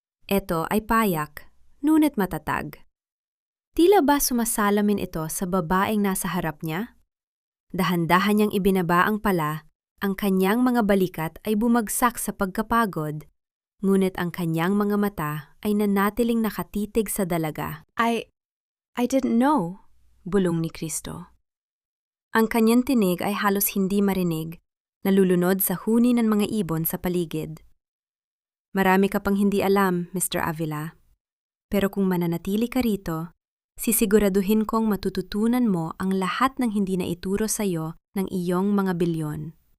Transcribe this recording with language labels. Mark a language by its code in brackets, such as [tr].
[tl] Ito ay payak, ngunit matatag. Tila ba sumasalamin ito sa babaeng nasa harap niya? Dahan-dahan niyang ibinaba ang pala, ang kanyang mga balikat ay bumagsak sa pagkapagod, ngunit ang kanyang mga mata ay nanatiling nakatitig sa dalaga. [en] I didn't know, [tl] bulong ni [en] Kristo. [tl] Ang kanyang tinig ay halos hindi marinig, nalulunod sa huni ng mga ibon sa paligid. Marami ka pang hindi alam, Mr. Avila. Pero kung mananatili ka rito, sisiguraduhin kong matututunan mo ang lahat ng hindi na ituro sa iyo ng iyong mga bilyon.